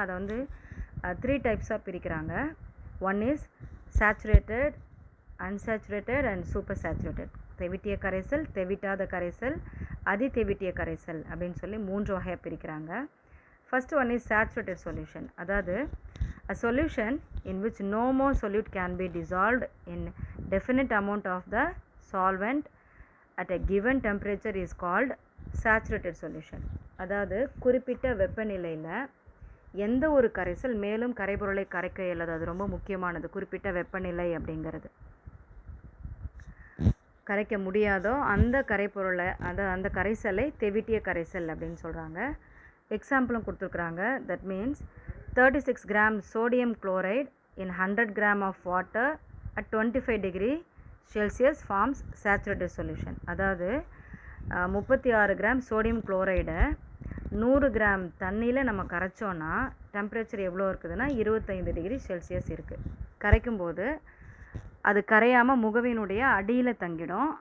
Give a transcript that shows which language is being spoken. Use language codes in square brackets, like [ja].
[ta] அதை வந்து 3 டைப்ஸாக பிரிக்கிறாங்க. [en] One is saturated, unsaturated and super saturated. [ta] தெவிட்டிய கரைசல், தெவிட்டாத கரைசல், அதிதெவிட்டிய கரைசல் அப்படின்னு சொல்லி 3 வகையாக பிரிக்கிறாங்க. [en] First one is saturated solution. அதாவது a solution in which no more solute can be dissolved in definite amount of the solvent at a given temperature is called saturated solution. [ta] அதாவது குறிப்பிட்ட வெப்பநிலையில் எந்த ஒரு கரைசல் மேலும் கரைபொருளை கரைக்க இயலாது, அது ரொம்ப முக்கியமானது. குறிப்பிட்ட வெப்பநிலை அப்படிங்கிறது கரைக்க முடியாதோ அந்த கரைப்பொருளை அந்த கரைசலை தெவிட்டிய கரைசல் அப்படின்னு சொல்கிறாங்க. எக்ஸாம்பிளும் கொடுத்துருக்குறாங்க. [en] That means 36 grams sodium chloride in 100 gram of water at 25 degree Celsius forms saturated solution. [ta] அதாவது 36 கிராம் சோடியம் குளோரைடை 100 கிராம் தண்ணியில் நம்ம கரைச்சோன்னா டெம்பரேச்சர் எவ்வளோ இருக்குதுன்னா 25 டிகிரி செல்சியஸ் இருக்குது. கரைக்கும்போது அது கரையாமல் முகவினுடைய அடியில் தங்கிடும்.